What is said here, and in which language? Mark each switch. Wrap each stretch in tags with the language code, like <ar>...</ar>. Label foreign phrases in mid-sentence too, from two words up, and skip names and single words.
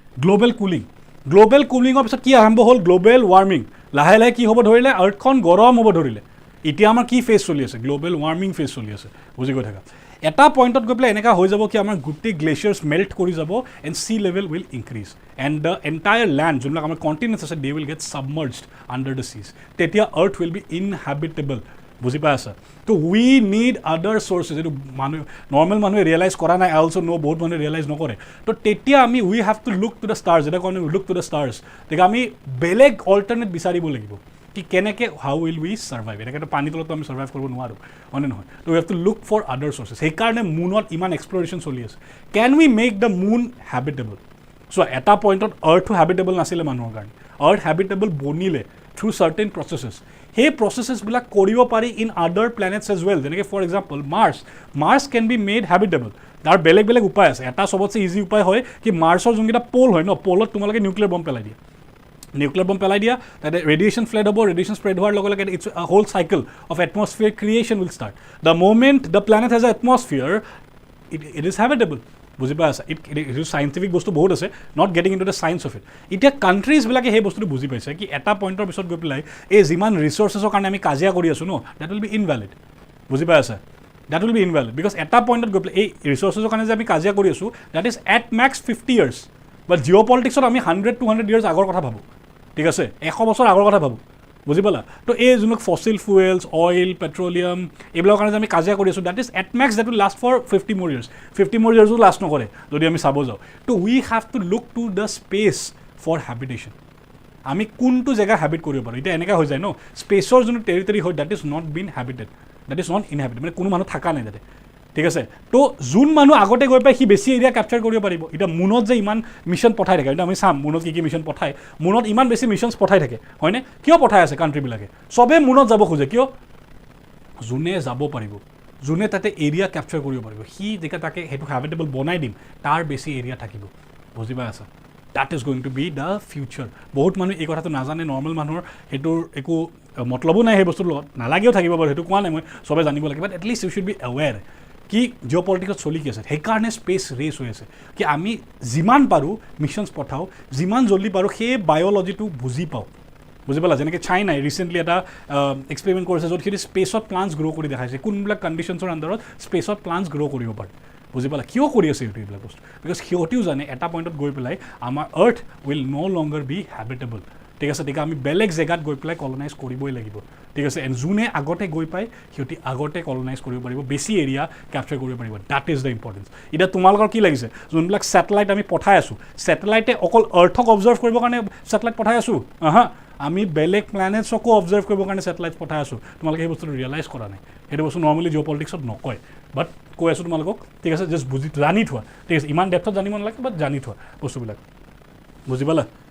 <en>global coolingৰ</en> <as>পিছত কি আৰম্ভ হ'ল</as> <en>global warming</en> <as>লাহে লাহে কি হ'ব ধৰিলে আৰ্থখন গৰম হ'ব ধৰিলে এতিয়া আমাৰ কি ফেজ চলি আছে</as> <en>global warming phase</en> <as>চলি আছে বুজি গৈ থাকা এটা পইণ্টত গৈ পেলাই এনেকুৱা হৈ যাব কি আমাৰ গোটেই</as> <en>glaciers melt</en> <as>কৰি যাব</as> <en>and sea level will increase and the entire land</en> <as>যোনবিলাক আমাৰ কণ্টিনেণ্টছ আছে</as> <en>they will get submerged under the seas তেতিয়া earth will be inhabitable</en> <as>বুজি পাই আছা তো</as> <en>we need other sources</en> <as>এইটো মানুহ নৰ্মেল মানুহে ৰিয়েলাইজ কৰা নাই</as> <en>আই also know'</en> <as>বহুত মানুহে ৰিয়েলাইজ নকৰে তো তেতিয়া আমি</as> <en>we have to look to the stars</en> <as>এটা কাৰণে</as> <en>look to the stars</en> <as>তেতিয়া আমি বেলেগ অল্টাৰনেট বিচাৰিব লাগিব কি কেনেকৈ</as> <en>how will we survive</en> <as>এনেকৈতো পানী তলতো আমি ছাৰ্ভাইভ কৰিব নোৱাৰোঁ হয়নে নহয় তো</as> <en>we have to look for other sources</en> <as>সেইকাৰণে মুনত ইমান এক্সপ্ল'ৰেশ্যন চলি আছে</as> <en>can we make the moon habitable</en> <as>চ' এটা পইণ্টত</as> <en>earthটো habitable</en> <as>নাছিলে মানুহৰ কাৰণে</as> <en>earth habitable</en> <as>বনিলে</as> <en>through certain processes</en> <as>সেই প্ৰচেছেছবিলাক কৰিব পাৰি</as> <en>in other planets as well</en> <as>যেনেকৈ</as> <en>for example Mars can be made habitable</en> <as>তাৰ বেলেগ বেলেগ উপায় আছে এটা চবতছে ইজি উপায় হয় কি মাৰ্চৰ যোনকেইটা প'ল হয় ন প'লত তোমালোকে নিউক্লিয়াৰ বম্ব পেলাই দিয়া তাতে</as> <en>radiation flood</en> <as>হ'ব</as> <en>radiation spread</en> <as>হোৱাৰ লগে লগে</as> <en>it's a whole cycle of atmosphere creation will start the moment the planet has an atmosphere it is habitable</en> <as>বুজি পাই আছে এইটো চাইণ্টিফিক বস্তু বহুত আছে</as> <en>not getting into the science of it</en> <as>এতিয়া কাণ্ট্ৰিজবিলাকে সেই বস্তুটো বুজি পাইছে কি এটা পইণ্টৰ পিছত গৈ পেলাই এই যিমান ৰিচোৰ্চেছৰ কাৰণে আমি কাজিয়া কৰি আছোঁ ন</as> <en>that will be invalid</en> <as>বুজি পাই আছে</as> <en>that will be invalid</en> <as>বিকজ এটা পইণ্টত গৈ পেলাই এই ৰিচোৰ্চেছৰ কাৰণে যে আমি কাজিয়া কৰি আছোঁ</as> <en>that is at max 50 years but</en> <as>জিঅ' পলিটিক্সত আমি 100-200 ইয়াৰ্ছ আগৰ কথা ভাবোঁ ঠিক আছে 100 বছৰ আগৰ কথা ভাবোঁ বুজি পালা তো এই যোনবিলাক</as> <en>fossil fuels oil petroleum</en> <as>এইবিলাকৰ কাৰণে যে আমি কাজিয়া কৰি আছোঁ</as> <en>that is at max that will last for 50 more years 50 more yearsও</en> <as>লাষ্ট নকৰে যদি আমি চাব যাওঁ তো</as> <en>we have to look to the space for habitation</en> <as>আমি কোনটো জেগা হেবিট কৰিব পাৰোঁ এতিয়া এনেকুৱা হৈ যায় ন স্পেচৰ যোনটো টেৰিটৰী হয়</as> <en>that is not been habited that is not inhabited</en> <as>মানে কোনো মানুহ থকা নাই তাতে ঠিক আছে তো যোন মানুহ আগতে গৈ পাই সি বেছি</as> <en>area capture</en> <as>কৰিব পাৰিব এতিয়া মুনত যে ইমান মিছন পঠাই থাকে এতিয়া আমি চাম মুনত কি মিছন পঠায় মুনত ইমান বেছি মিছনছ পঠাই থাকে হয়নে কিয় পঠাই আছে কাণ্ট্ৰিবিলাকে চবেই মুনত যাব খোজে কিয় যোনে যাব পাৰিব যোনে তাতে</as> <en>area capture</en> <as>কৰিব পাৰিব সি যেতিয়া তাকে সেইটো হেবিটেবল বনাই দিম তাৰ বেছি এৰিয়া থাকিব বুজি পাই আছা</as> <en>that is going to be the future</en> <as>বহুত মানুহ এই কথাটো নাজানে নৰ্মেল মানুহৰ সেইটোৰ একো মতলবো নাই সেই বস্তুৰ লগত নালাগেও থাকিব বাৰু সেইটো কোৱা নাই মই চবে জানিব লাগে বাট</as> <en>atleast you should be aware</en> <as>কি জিঅ' পলিটিক্সত চলি কি আছে সেইকাৰণে</as> <en>space race</en> <as>হৈ আছে কি আমি যিমান পাৰোঁ মিছনছ পঠাওঁ যিমান জল্দি পাৰোঁ সেই বায়'লজিটো বুজি পাওঁ বুজি পালা যেনেকৈ চাইনাই ৰিচেণ্টলি এটা এক্সপেৰিমেণ্ট কৰিছে য'ত সিহঁতি</as> <en>spaceত plants</en> <as>গ্ৰ' কৰি দেখাইছে কোনবিলাক</as> <en>conditionsৰ underত spaceত plants grow'</en> <as>কৰিব পাৰে বুজি পালা কিয় কৰি আছে সিহঁতি এইবিলাক বস্তু বিকজ সিহঁতিও জানে এটা পইণ্টত গৈ পেলাই আমাৰ</as> <en>earth will no longer be habitable</en> <as>ঠিক আছে তেতিয়া আমি বেলেগ জেগাত গৈ পেলাই কলনাইজ কৰিবই লাগিব ঠিক আছে এণ্ড যোনে আগতে গৈ পায় সিহঁতি আগতে কলনাইজ কৰিব পাৰিব বেছি</as> <en>area capture</en> <as>কৰিব পাৰিব</as> <en>that is the importance</en> <as>এতিয়া তোমালোকৰ কি লাগিছে যোনবিলাক ছেটেলাইট আমি পঠাই আছোঁ ছেটেলাইটে অকল</as> <en>earthক observe</en> <as>কৰিবৰ কাৰণে ছেটেলাইট পঠাই আছোঁ আমি বেলেগ</as> <en>planetsকো observe</en> <as>কৰিবৰ কাৰণে ছেটেলাইট পঠাই আছোঁ তোমালোকে সেই বস্তুটো ৰিয়েলাইজ কৰা নাই সেইটো বস্তু নৰ্মেলি জিঅ' পলিটিক্সত নকয় বাট কৈ আছোঁ তোমালোকক ঠিক আছে জাষ্ট জানি থোৱা ঠিক আছে ইমান ডেপথত জানিব নালাগে বাট জানি থোৱা বস্তুবিলাক বুজি পালা</as>